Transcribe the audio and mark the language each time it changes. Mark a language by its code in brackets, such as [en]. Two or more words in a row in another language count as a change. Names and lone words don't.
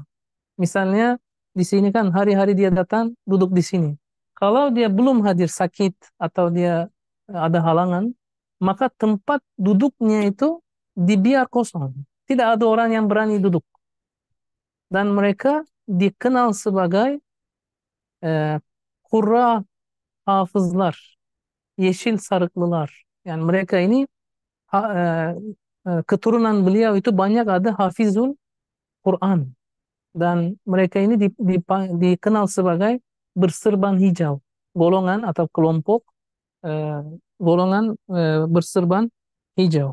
[ms] Misalnya di sini kan hari-hari dia datang duduk di sini. Kalau dia belum hadir, sakit atau dia ada halangan, maka tempat duduknya itu dibiar kosong. Tidak ada orang yang berani duduk. Dan mereka dikenal sebagai e, [tr] Qurra hafızlar, yeşil sarıklılar. [ms] Yani mereka ini keturunan beliau itu banyak ada [ar] hafizul Quran. [ms] Dan mereka ini dikenal sebagai berserban hijau, golongan atau kelompok eh, golongan berserban hijau.